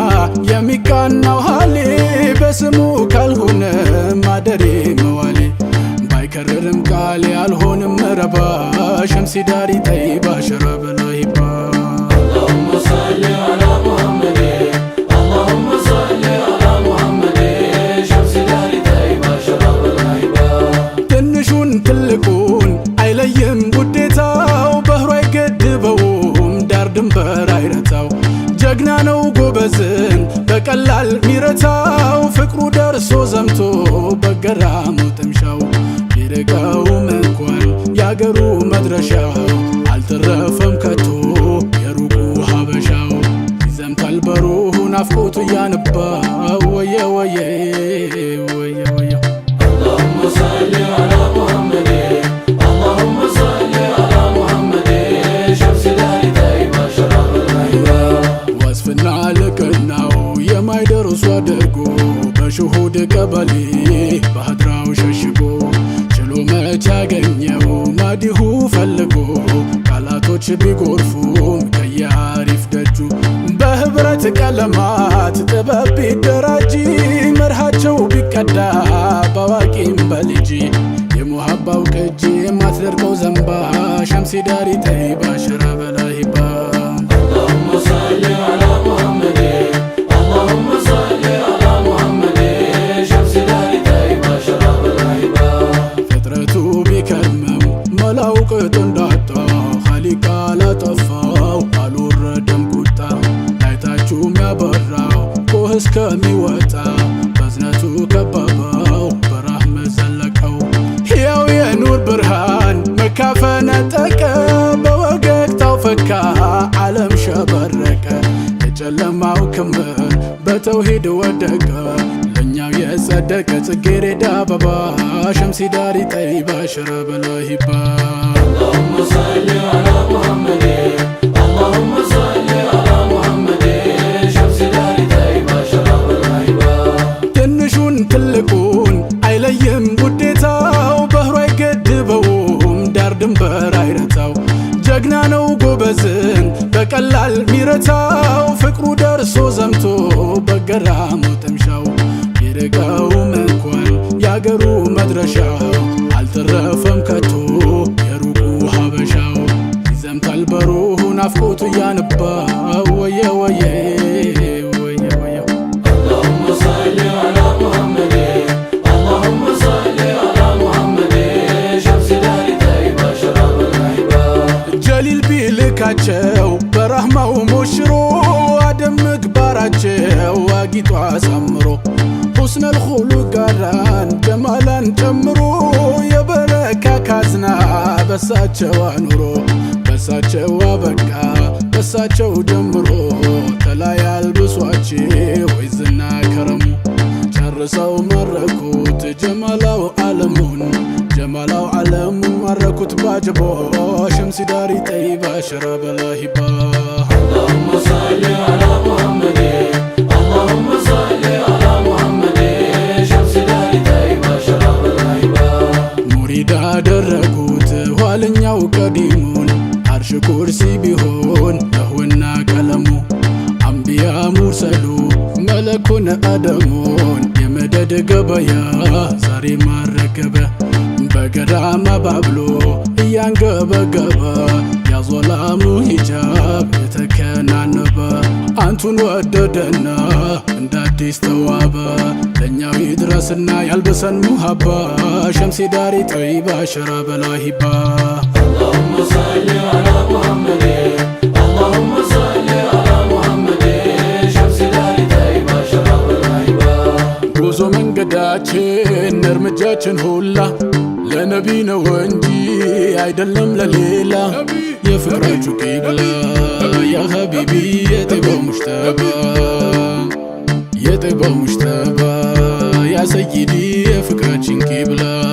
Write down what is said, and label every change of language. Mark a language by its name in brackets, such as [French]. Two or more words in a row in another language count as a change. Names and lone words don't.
[Amharic] የሚቃናው ሀሌ በስሙ ካልሆነ ማደሬ መዋሌ ባይከረርም ቃሌ አልሆንም ረባ [Arabic] شمس دار طيبة شراب الهيبة اللهم صل على محمد اللهم صل على محمد شمس دار طيبة شراب الهيبة [Amharic] ትንሹን ትልቁን አይለይም ውዴታው ባህሩ አይገድበውም ዳር ድንበር አይረታው ጀግና ነው ጎበዝን በቀላል ሚረታው ፍቅሩ ደርሶ ዘምቶ በገራሙ ጥምሻው ቢርቀውም እንኳን ያገሩ መድረሻው አልተረፈም ከቶ የሩቁ ሀበሻው ይዘምታል በሩሁ ናፍቆቱ እያነባ ወየ ወየ ወየ ወየ [Arabic] اللهم صل على محمد اللهم صل على محمد شمس دار طيبة شراب الهيبة [Amharic] ወስፍና ልቅናው የማይደርሱ አድርጎ በሽሁድ ቀበሌ ባህድራው ሸሽጎ ችሎ መች ያገኘው ማዲሁ ፈልጎ ቃላቶች ቢጎርፉም ከያሪፍ ደጁ በህብረት ቀለማት ጥበብ ቢደራጂ መርሃቸው ቢቀዳ ባዋቂም በልጂ የሙሃባው ቅጂ የማትደርቀው ዘንባ [Arabic] شمس دار طيبة شراب الهيبة اللهم صل على محمد اللهم صل على محمد شمس دار طيبة شراب الهيبة [Amharic] ፍጥረቱ ቢከርምም መላው ቅጡ እንዳጣ ኻሊቅ አላጠፋው አልወረደም ቁጣ ላይታችሁ ሚያበራው ኮህ እስከሚወጣ በዝነቱ ከበበው በራህመት ዘለቀው ሕያው የኑር ብርሃን መካፈነጠቀ በወገግታው ፈካ ዓለም ሸበረቀ የጨለማው ክምር በተውሂድ ወደቀ ለኛው የጸደቀ ጽጌረዳ አበባ [Arabic] شمس دار طيبة شراب الهيبة اللهم صل على محمد اللهم صل على محمد شمس دار طيبة شراب الهيبة [Amharic] ትንሹን ትልቁን አይለይም ውዴታው ባህሩ አይገድበውም ዳር ድንበር አይረታው ጀግና ነው ጎበዝን በቀላል ሚረታው ፍቅሩ ደርሶ ዘምቶ በገራሙ ጥምሻው ቢርቀውም እንኳን ያገሩ መድረሻው አልተረፈም ከቶ የሩቁ ሀበሻው ይዘምታል በሩሁ ናፍቆቱ እያነባ ወየ ወየ ወየ ወየ [Arabic] اللهم صل على محمد اللهم صل على محمد شمس دار طيبة شراب الهيبة [Amharic] ጀሊል ቢልካቸው በረህማው ሞሽሮ አደም ምግባራቸው አጊጧ አሳምሮ [Arabic] حسن الخلق [Amharic] ጋራን ጀማላን ጨምሮ የበረካ ካዝና በሳቸው አኑሮ በሳቸው አበቃ ከሳቸው ጀምሮ ተላይ አልብሷቸው ወይዝና ከረሙ ጨርሰው መረኩት ጀማላው ዓለሙን ጀማላው ዓለሙን ማረኩት ባጅቦ [Arabic] شمس دار طيبة شراب الهيبة اللهم صل على محمد اللهم صل على محمد شمس دار طيبة شراب الهيبة [Amharic] ሙሪድ አደረጉት ኋለኛው ቀዲሙን አርሽ ኩርሲ ቢሆን ለሁና ቀለሙ አንቢያ ሙርሰሉ መለኩን አደሙን የመደድ ገበያ ዛሬ ማረገበ በገዳማ ባብሎ እያንገበገበ ያዞላሙ ሂጃብ የተከናነበ አንቱን ወደደና እንደ አዲስ ተዋበ ለኛው ይድረስና ያልበሰን ሙሃባ [Arabic] شمس دار طيبة شراب الهيبة اللهم صل على محمد اللهم صل على محمد شمس دار طيبة شراب الهيبة [Amharic] ጉዞ መንገዳችን እርምጃችን ሁላ ለነቢ ነው እንጂ አይደለም ለሌላ የፍቅራችሁ ቂብላ [Arabic] يا حبيبي [Amharic] የጠይባው ሙሽተባ የጠይባው ሙሽተባ [Arabic] يا سيدي [Amharic] የፍቅራችን ቂብላ